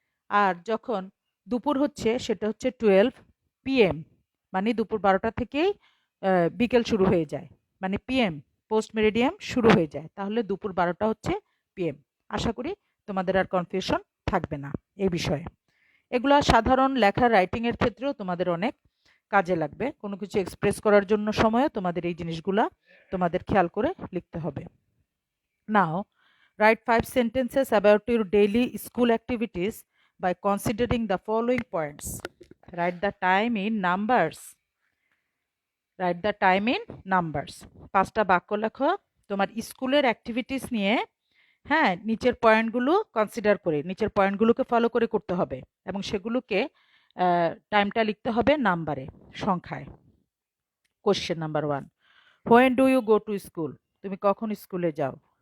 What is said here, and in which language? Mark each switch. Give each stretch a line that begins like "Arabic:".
Bangla: আর যখন দুপুর হচ্ছে সেটা হচ্ছে 12 PM, মানে দুপুর 12টা থেকেই বিকেল শুরু হয়ে যায়, মানে PM, পোস্ট মেরিডিয়াম শুরু হয়ে যায়, তাহলে দুপুর 12টা হচ্ছে PM। আশা করি তোমাদের আর কনফিউশন থাকবে না এই বিষয়ে। এগুলা সাধারণ লেখা রাইটিংয়ের ক্ষেত্রেও তোমাদের অনেক কাজে লাগবে। কোনো কিছু এক্সপ্রেস করার জন্য সময়ে তোমাদের এই জিনিসগুলা তোমাদের খেয়াল করে লিখতে হবে।
English: Now write 5 sentences about your daily school activities by considering the following points. Write the time in numbers. Write the time in numbers.
Bangla: 5টা বাক্য লেখো তোমার স্কুলের অ্যাক্টিভিটিস নিয়ে, হ্যাঁ, নিচের পয়েন্টগুলো কনসিডার করে, নিচের পয়েন্টগুলোকে ফলো করে করতে হবে এবং সেগুলোকে টাইমটা লিখতে হবে নাম্বারে, সংখ্যায়।
English: Question number 1, when do you go to school?
Bangla: তুমি কখন স্কুলে যাও?